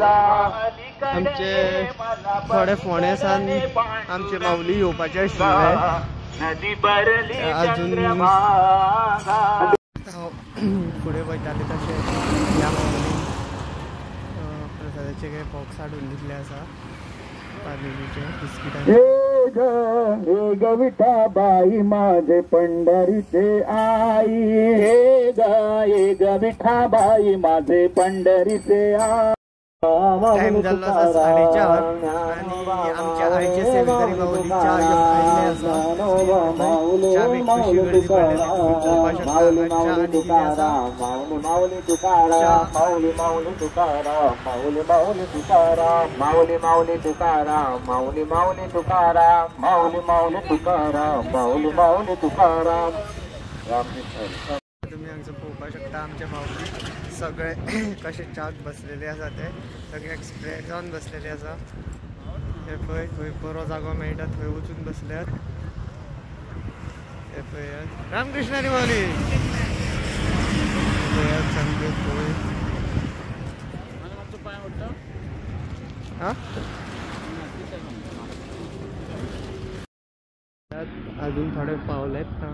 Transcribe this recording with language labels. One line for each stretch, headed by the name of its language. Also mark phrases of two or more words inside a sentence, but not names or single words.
Konkani: आमचे थोडे फोंडे सान आमचे माऊली येवपाचे आशिल्ले. अजून फुडें वयताले तशें ह्या माऊली प्रसादाचे काही बॉक्स हाडून दिल्ले आसा. पार्लेजीचे बिस्किटांचे.
Marathi: हे ग विठाबाई माझे पंढरीचे आई. हे ग विठाबाई माझे पंढरीचे आई.
Konkani: टाइम जाल्लो आसा 4:30 आणि आमच्या आईचे सेवेकरी माऊली च्या घेवन आयिल्ले आसा. च्यावेक कशी गर्दी पडलेली तुम्ही पळोवपाक शकता. च्या आनी कितें आसा माऊली तुकाराम माऊली माऊली तुकाराम माऊली माऊली तुकाराम माऊली माऊली तुकाराम माऊली माऊली तुकाराम माऊली माऊली तुकाराम माऊली माऊली तुकाराम. रामकृष्ण. तुम्ही हांगसर पळोवपाक शकता आमचे माऊली सगळे कशे च्याक बसलेले आसा. ते सगळे एक्सप्रेस जावन बसलेले आसा. हे पळय खंय बरो जागो मेळटा थंय वचून बसल्यात. हे पळयात रामकृष्ण हरी माऊली. पळयात सामके पळय. अजून थोडे पावलेत ना.